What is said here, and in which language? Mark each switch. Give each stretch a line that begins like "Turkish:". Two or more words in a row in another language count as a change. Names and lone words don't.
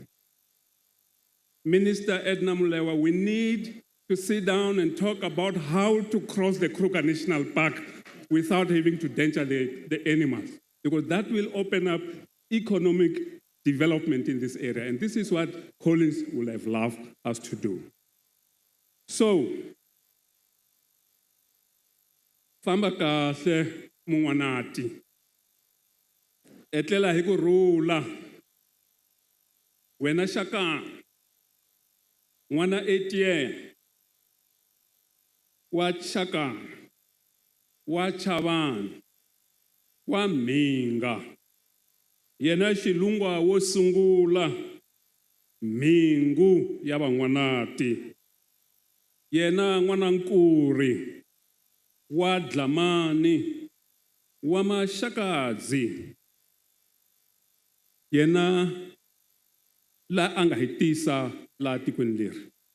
English: Minister Edna Mulewa, we need to sit down and talk about how to cross the Kruger National Park without having to endanger the animals, because that will open up economic development in this area. And this is what Collins would have loved us to do. So,
Tsonga: famba kahle mungwanati, etlela hi ku rhula, wena Shaka, n'wana 8 year, wa Shaka, wa Chabane, wa Minga, yena xilungwa wo sungula, Mingu ya van'wanati, yena n'wanankuri, wa Dlamani, wa Maxakadzi, yena la anga hitisa la tikweni leri.